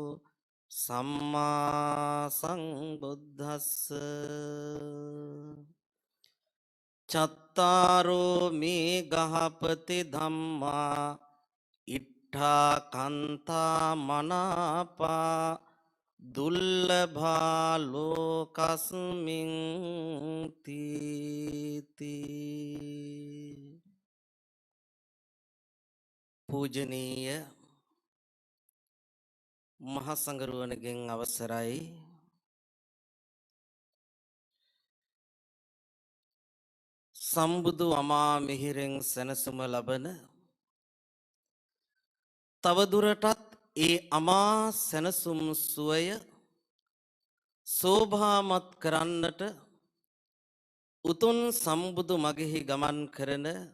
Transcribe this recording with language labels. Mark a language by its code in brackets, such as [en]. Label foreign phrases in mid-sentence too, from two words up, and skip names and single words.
[pi] සම්මා සංබුද්දස්ස චත්තාරෝ මේ ගහපති ධම්මා ඉට්ඨා කන්තා මනාපා දුල්ලභා ලෝකස්මින් [si] තීති පූජනීය මහා සංඝරුවනගෙන් අවසරයි සම්බුදු අමා මිහිරෙන් සැනසුම ලබන තවදුරටත් ඒ අමා සැනසුම් සුවය සෝභාමත් කරන්නට උතුම් සම්බුදු මගෙහි ගමන් කරන